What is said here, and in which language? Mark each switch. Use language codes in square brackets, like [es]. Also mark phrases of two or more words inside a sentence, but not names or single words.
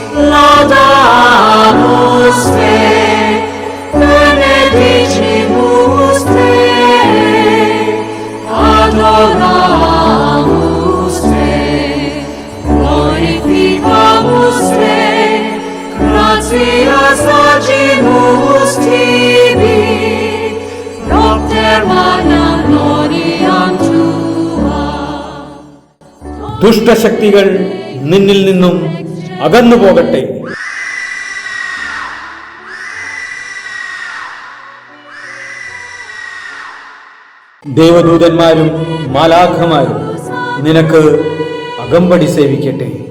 [la] laudamus te, benedicimus te, adoramus te, glorificamus te, gratias agimus tibi, propter manam gloriam tua. [ml] ദുഷ്ടശക്തികൾ നിന്നിൽ നിന്നും അകന്നു പോകട്ടെ. ദേവദൂതന്മാരും മാലാഖമാരും നിനക്ക് അകമ്പടി സേവിക്കട്ടെ.